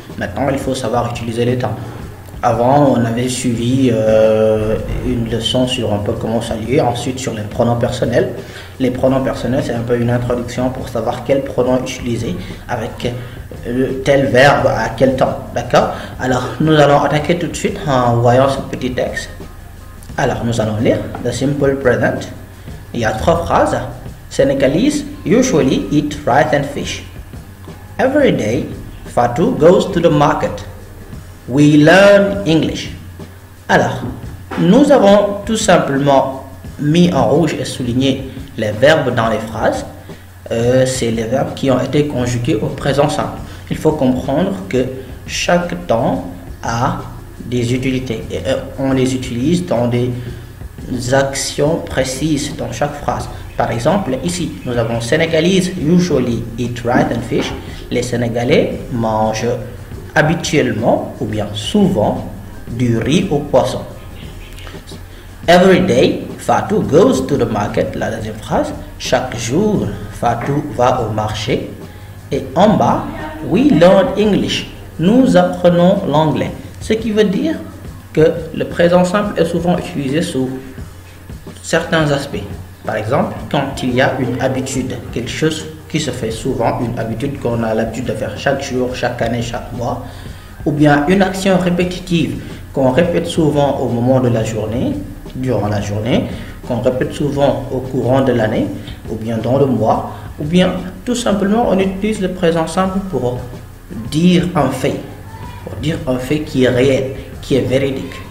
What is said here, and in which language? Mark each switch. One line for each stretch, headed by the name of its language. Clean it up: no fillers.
French: Maintenant, il faut savoir utiliser les temps. Avant, on avait suivi une leçon sur un peu comment saluer, ensuite sur les pronoms personnels. Les pronoms personnels, c'est un peu une introduction pour savoir quel pronom utiliser avec tel verbe à quel temps. D'accord? Alors, nous allons attaquer tout de suite en voyant ce petit texte. Alors, nous allons lire
English: the simple present.
French: Il y a 3 phrases.
English: Senegalese usually eat rice and fish. Every day, Fatou goes to the market. We learn English.
French: Alors, nous avons tout simplement mis en rouge et souligné les verbes dans les phrases. C'est les verbes qui ont été conjugués au présent simple. Il faut comprendre que chaque temps a des utilités et on les utilise dans des actions précises dans chaque phrase. Par exemple, ici, nous avons
English: Senegalese usually eat rice and fish.
French: Les Sénégalais mangent habituellement ou bien souvent du riz au poisson.
English: Every day, Fatou goes to the market.
French: La deuxième phrase, chaque jour, Fatou va au marché. Et en bas,
English: we learn English.
French: Nous apprenons l'anglais. Ce qui veut dire que le présent simple est souvent utilisé sous certains aspects. Par exemple, quand il y a une habitude, quelque chose qui se fait souvent, une habitude qu'on a l'habitude de faire chaque jour, chaque année, chaque mois, ou bien une action répétitive qu'on répète souvent au moment de la journée, durant la journée, qu'on répète souvent au courant de l'année, ou bien dans le mois, ou bien tout simplement on utilise le présent simple pour dire un fait, qui est réel, qui est véridique.